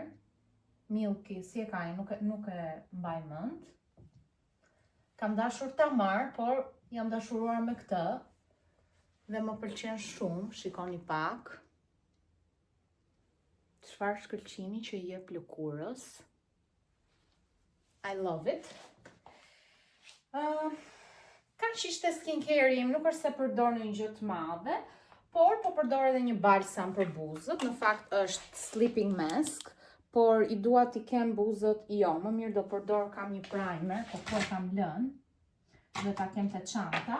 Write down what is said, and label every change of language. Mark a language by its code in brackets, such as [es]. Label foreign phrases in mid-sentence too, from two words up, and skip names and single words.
[sq] Milky, si e ka ai, nuk e mbaj mend. Kam dashur ta marr, por jam dashuruar me këtë dhe më pëlqen shumë, shikoni pak. Çfarë shkëlqimi që i jep lëkurës. [en] I love it. [sq] Kaq ishte skincare im, nuk është se përdor një gjë të madhe, por po përdor edhe një balsam për buzët, në fakt është [en] sleeping mask, [sq] por i dua t'i kem buzët jo, më mirë do përdor, kam një primer, po po e kam lënë, dhe ta kem të çanta.